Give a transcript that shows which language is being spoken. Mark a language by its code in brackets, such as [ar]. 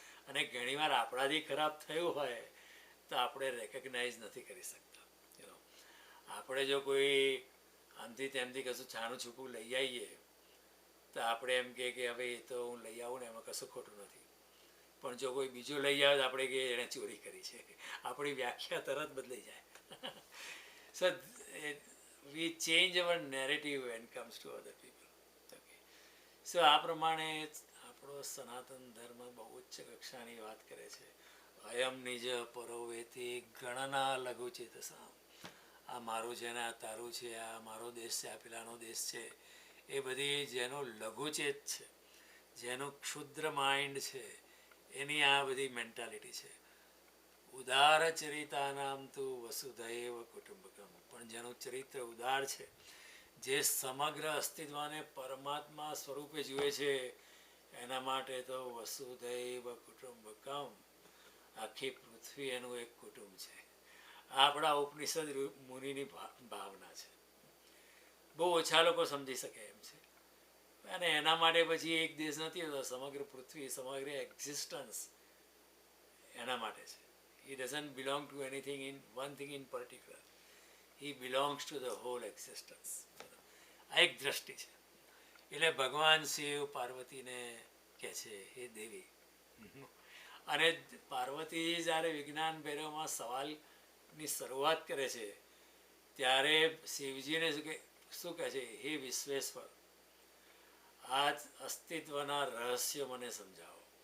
[gu] અને ઘણીવાર આપણાથી ખરાબ થયું હોય તો આપણે રેકગ્નાઇઝ નથી કરી શકતા. આપણે જો કોઈ આમથી તેમથી કશું છાનું છૂપું લઈ આવીએ તો આપણે એમ કહે કે હવે એ તો હું લઈ આવું ને એમાં કશું ખોટું નથી. પણ જો કોઈ બીજું લઈ આવે તો આપણે કે એણે ચોરી કરી છે, આપણી વ્યાખ્યા તરત બદલાઈ જાય. [en] So we change our narrative when it comes to other people. Okay. [gu] So આ પ્રમાણે આપણો સનાતન ધર્મ બહુ ઉચ્ચ કક્ષાની વાત કરે છે. [sa] અયમ નિજ પરોવેતી ગણના લઘુ ચેતસામ. [gu] આ મારું છે ને આ તારું છે, આ મારો દેશ છે, આ પેલાનો દેશ છે, એ બધી જેનો લઘુચેત છે, જેનું ક્ષુદ્ર માઇન્ડ છે, એની આ બધી મેન્ટાલિટી છે. [sa] ઉદાર ચરિતાનામ તુ વસુધૈવ કુટુંબકમ. [gu] પણ જેનું ચરિત્ર ઉદાર છે, જે સમગ્ર અસ્તિત્વને પરમાત્મા સ્વરૂપે જુએ છે, એના માટે તો વસુધૈવ કુટુંબકમ, આખી પૃથ્વી એનું એક કુટુંબ છે. આપણા ઉપનિષદ મુનિની ભાવના છે. બહુ ઓછા લોકો સમજી શકે એમ છે. અને એના માટે પછી એક દેશ નથી હોતો, સમગ્ર પૃથ્વી, સમગ્ર એક્ઝિસ્ટન્સ એના માટે છે. [en] He doesn't belong to anything in one thing in particular. He belongs to the whole existence. [gu] આ એક દ્રષ્ટિ છે. એટલે ભગવાન શિવ પાર્વતીને કહે છે હે દેવી. અને પાર્વતી જ્યારે વિજ્ઞાન ભૈરવમાં સવાલની શરૂઆત કરે છે ત્યારે શિવજીને શું કહે છે? હે વિશ્વેશ્વર, આ અસ્તિત્વના રહસ્ય મને સમજાવો.